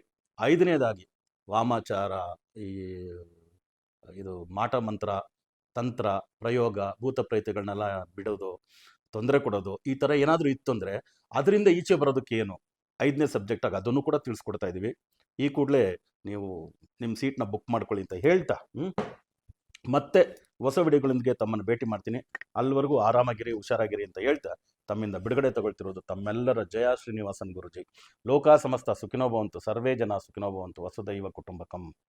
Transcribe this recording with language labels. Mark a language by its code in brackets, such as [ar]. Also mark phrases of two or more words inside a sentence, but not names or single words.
[kn] 5ನೇದಾಗಿ ವಾಮಾಚಾರ, ಇದು ಮಾಟ ಮಂತ್ರ, ತಂತ್ರ, ಪ್ರಯೋಗ, ಭೂತ ಪ್ರೇತಗಳನ್ನೆಲ್ಲ ಬಿಡೋದು, ತೊಂದರೆ ಕೊಡೋದು, ಈ ಥರ ಏನಾದರೂ ಇತ್ತು ಅಂದರೆ ಅದರಿಂದ ಈಚೆ ಬರೋದಕ್ಕೆ ಏನು 5ನೇ ಸಬ್ಜೆಕ್ಟಾಗಿ ಅದನ್ನು ಕೂಡ ತಿಳಿಸ್ಕೊಡ್ತಾ ಇದ್ದೀವಿ. ಈ ಕೂಡಲೇ ನೀವು ನಿಮ್ಮ ಸೀಟ್ನ ಬುಕ್ ಮಾಡ್ಕೊಳ್ಳಿ ಅಂತ ಹೇಳ್ತಾ, ಮತ್ತೆ ಹೊಸ ವಿಡಿಯೋಗಳೊಂದಿಗೆ ತಮ್ಮನ್ನು ಭೇಟಿ ಮಾಡ್ತೀನಿ. ಅಲ್ಲಿವರೆಗೂ ಆರಾಮಾಗಿರಿ, ಹುಷಾರಾಗಿರಿ ಅಂತ ಹೇಳ್ತಾ ತಮ್ಮಿಂದ ಬಿಡುಗಡೆ ತಗೊಳ್ತಿರೋದು ತಮ್ಮೆಲ್ಲರ ಜಯ ಶ್ರೀನಿವಾಸನ್ ಗುರುಜಿ. [sa] ಲೋಕ ಸಮಸ್ತ ಸುಖಿನೋ ಭವಂತು, ಸರ್ವೇ ಜನ ಸುಖಿನೋ ಭವಂತು, ವಸುದೈವ ಕುಟುಂಬಕಂ.